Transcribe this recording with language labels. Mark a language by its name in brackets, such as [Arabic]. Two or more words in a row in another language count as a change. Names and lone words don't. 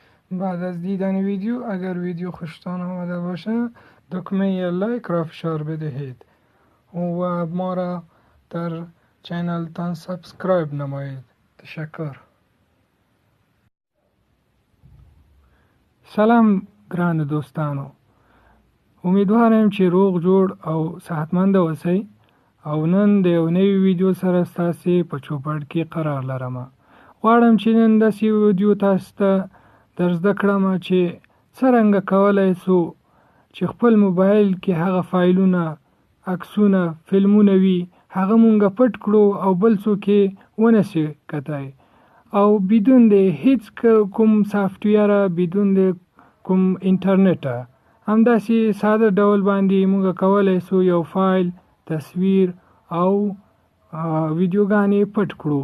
[Persian] بعد از دیدن ویدیو اگر ویدیو خوشتان آمده باشه دکمه لایک را فشار بدهید و ما را در چینل تان سابسکرایب نمایید. تشکر. [Pashto] سلام ګران دوستانو، امیدوارم چې روغ جوړ او صحتمند اوسئ او نن د یو نوي ویډیو سره ستاسو په چوپړ کې قرار لرم. غواړم چې نن داسې ویډیو تاسو ته در زده کړم چې څرنګه کولی شو چې خپل موبایل کې هغه فایلونه، عکسونه، فلمونه وي هغه مونږ پټ کړو او بل څوک یې ونشي کتای او بدون د هیڅ کوم سافټویر، بدون د کوم انټرنیټ، همداسې ساده ډول باندې مونږ کولی شو یو فایل، تصویر او ویډیوګانې پټ کړو.